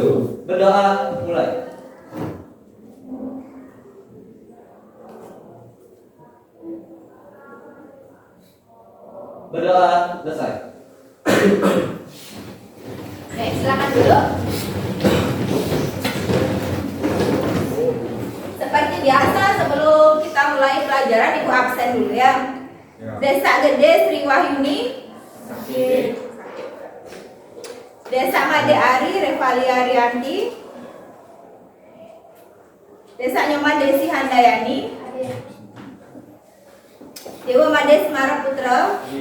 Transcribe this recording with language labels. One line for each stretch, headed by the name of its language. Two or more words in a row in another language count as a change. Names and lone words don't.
Indonesian: Berdoa mulai. Berdoa selesai. Oke, silakan dulu. Seperti biasa sebelum kita mulai pelajaran ibu absen dulu ya. Desa Gede Sri Wahyuni. Desa Made Ari Revalia Rianti. Desa Nyoman Desi Handayani. Dewa Made Semara Putra.